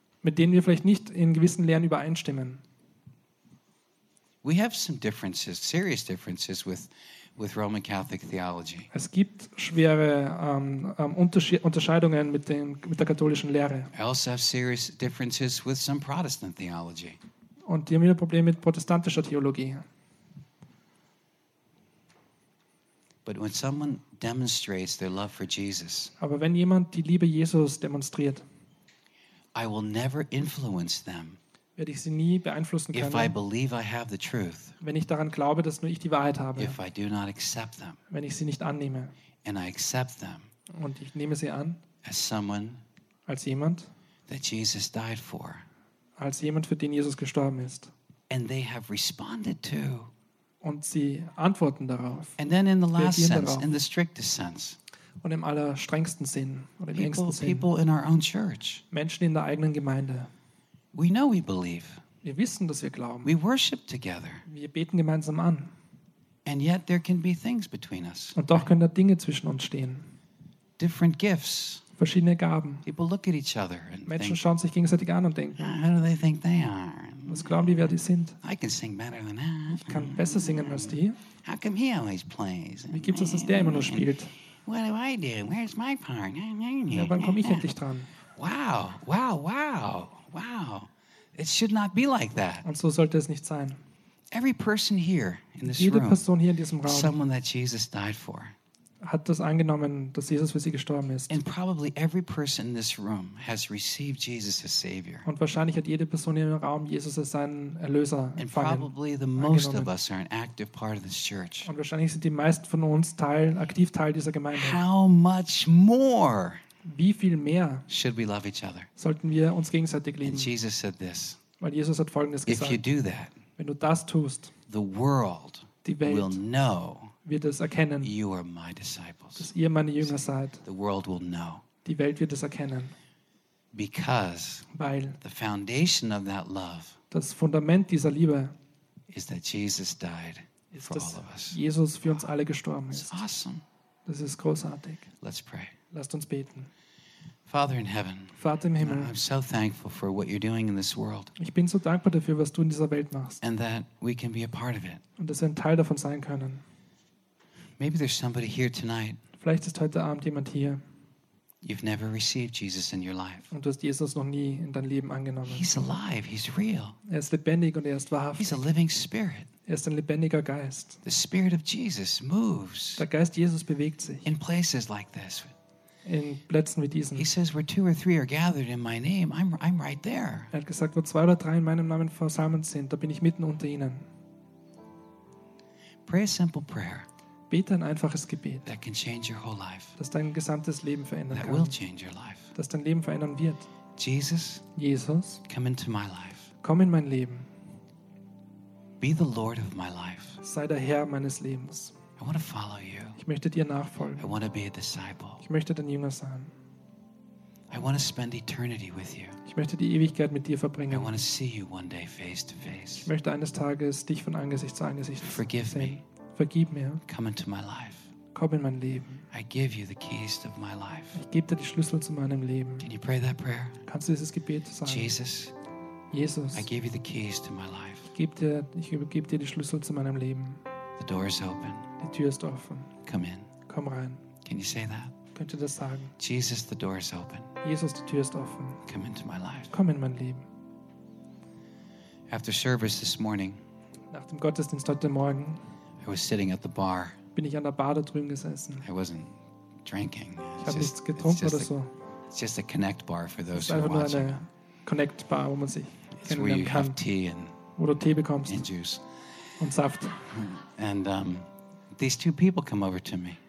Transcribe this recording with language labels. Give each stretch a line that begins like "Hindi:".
German: Mit denen wir vielleicht nicht in gewissen Lehren übereinstimmen.
English: We have some differences, serious differences with Roman Catholic theology.
German: Es gibt schwere Unterscheidungen mit der katholischen Lehre.
English: I also have serious differences with some Protestant theology.
German: Und die haben wieder Probleme mit protestantischer Theologie.
English: But when someone demonstrates their love for Jesus,
German: aber wenn jemand die Liebe Jesus demonstriert,
English: I will never influence them.
German: Werde ich sie nie beeinflussen können,
English: if I believe I have the truth,
German: wenn ich daran glaube, dass nur ich die Wahrheit habe,
English: if I do not accept them,
German: wenn ich sie nicht annehme,
English: and I accept them,
German: und ich nehme sie an,
English: as someone,
German: als jemand,
English: that Jesus died for.
German: Als jemand, für den Jesus gestorben ist.
English: And they have responded to.
German: Und sie antworten darauf.
English: And then in the last sense, in the strictest sense.
German: Und im allerstrengsten Sinn, oder im engsten Sinn.
English: People in our own church.
German: Menschen in der eigenen Gemeinde.
English: We know we believe.
German: Wir wissen, dass wir glauben.
English: We worship together.
German: Wir beten gemeinsam an.
English: And yet there can be things between us.
German: Und doch können da Dinge zwischen uns stehen.
English: Different gifts.
German: Verschiedene Gaben.
English: People look at each other and
German: Menschen
English: think,
German: schauen sich gegenseitig an und denken,
English: how do they think they are?
German: Was glauben die, wer die sind?
English: I can sing better than that.
German: Ich kann besser singen als die.
English: How come he always plays?
German: Wie gibt es, dass der immer nur spielt?
English: What do I do? Where's my part?
German: Ja, wann komme ich endlich dran?
English: Wow, wow, wow, wow. It should not be like that.
German: Und so sollte es nicht sein.
English: Every person here in this
German: Jede Person hier in diesem Raum
English: someone that Jesus died for.
German: Hat das angenommen, dass Jesus für sie gestorben ist.
English: And probably every person in this room has received Jesus as Savior.
German: Und wahrscheinlich hat jede Person hier im Raum Jesus als seinen Erlöser empfangen.
English: And probably the most of us are an active part of this church.
German: Und wahrscheinlich sind die meisten von uns aktiv Teil dieser Gemeinde.
English: How much more?
German: Wie viel mehr?
English: Should we love each other?
German: Sollten wir uns gegenseitig lieben?
English: And Jesus said this.
German: Weil Jesus hat Folgendes gesagt.
English: If you do that,
German: wenn du das tust,
English: the world
German: die Welt
English: will know.
German: Wird es erkennen,
English: you are my disciples.
German: Dass ihr meine Jünger seid.
English: The world will know.
German: Die Welt wird es erkennen.
English: Because
German: weil
English: the foundation of that love
German: das Fundament dieser Liebe
English: is that Jesus died
German: ist,
English: for
German: dass
English: all of us.
German: Jesus für uns alle gestorben ist.
English: That's awesome.
German: Das ist großartig.
English: Let's pray.
German: Lasst uns beten.
English: Father in heaven,
German: Vater im Himmel,
English: I'm so thankful for what you're doing in this world.
German: Ich bin so dankbar dafür, was du in dieser Welt machst.
English: And that we can be a part of it.
German: Und dass wir ein Teil davon sein können.
English: Maybe there's somebody here tonight.
German: Vielleicht ist heute Abend jemand hier.
English: You've never received Jesus in your life.
German: Und du hast Jesus noch nie in dein Leben angenommen.
English: He's alive. He's real.
German: Er ist lebendig und er ist wahrhaftig.
English: He's a living spirit.
German: Er ist ein lebendiger Geist.
English: The spirit of Jesus moves.
German: Der Geist Jesus bewegt sich.
English: In places like this.
German: In Plätzen wie diesen.
English: He says, where two or three are gathered in my name, I'm right there.
German: Er hat gesagt, wo zwei oder drei in meinem Namen versammelt sind, da bin ich mitten unter ihnen.
English: Pray a simple prayer.
German: Bete ein einfaches Gebet,
English: that can change your whole life.
German: Das dein gesamtes Leben verändern
English: that
German: kann.
English: Will change your life.
German: Das dein Leben verändern wird.
English: Jesus,
German: Jesus,
English: come into my life.
German: Komm in mein Leben.
English: Be the Lord of my life.
German: Sei der Herr meines Lebens.
English: I want to follow you.
German: Ich möchte dir nachfolgen.
English: I want to be a disciple.
German: Ich möchte dein Jünger sein.
English: I want to spend eternity with you.
German: Ich möchte die Ewigkeit mit dir verbringen.
English: I want to see you one day face to face.
German: Ich möchte eines Tages dich von Angesicht zu Angesicht sehen.
English: Forgive me.
German: Vergib mir.
English: Come into my life.
German: Komm in mein Leben.
English: I give you the keys of my life.
German: Ich gebe dir die Schlüssel zu meinem Leben.
English: Can you pray that prayer?
German: Kannst du dieses Gebet sagen?
English: Jesus.
German: Jesus.
English: I give you the keys to my life.
German: Ich übergebe dir die Schlüssel zu meinem Leben.
English: The door is open.
German: Die Tür ist offen.
English: Come in.
German: Komm rein.
English: Can you say that?
German: Könnt ihr das sagen?
English: Jesus, the door is open.
German: Jesus, die Tür ist offen.
English: Come into my life.
German: Komm in mein Leben.
English: After service this morning.
German: Nach dem Gottesdienst heute Morgen.
English: I was sitting at the bar.
German: Bin ich an der Bar da drüben gesessen.
English: I wasn't drinking.
German: Ich habe nichts getrunken oder so.
English: It's just a connect bar for those who are watching.
German: Es ist einfach nur eine connect bar, wo man sich kennenlernen kann.
English: It's where you have tea and
German: wo du Tee bekommst.
English: And juice.
German: Und Saft.
English: And these two people come over to me.